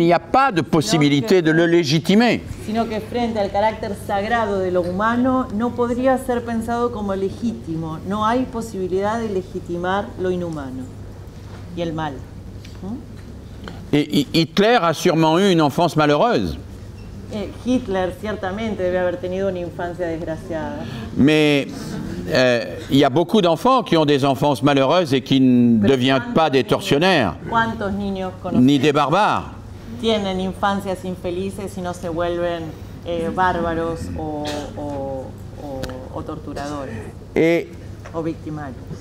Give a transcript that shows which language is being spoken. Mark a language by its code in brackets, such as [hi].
[fr] Il n'y a pas de possibilité de le légitimer. [es] Sino que frente al carácter sagrado de lo humano, no podría ser pensado como legítimo. No hay posibilidad de legitimar lo inhumano y el mal. [fr] Et Hitler a sûrement eu une enfance malheureuse. [es] Hitler ciertamente debe haber tenido una infancia desgraciada. [fr] Mais il y a beaucoup d'enfants qui ont des enfances malheureuses et qui ne deviennent pas des tortionnaires, ni des barbares. [es] Tienen infancias infelices y no se vuelven bárbaros o torturadores o victimarios.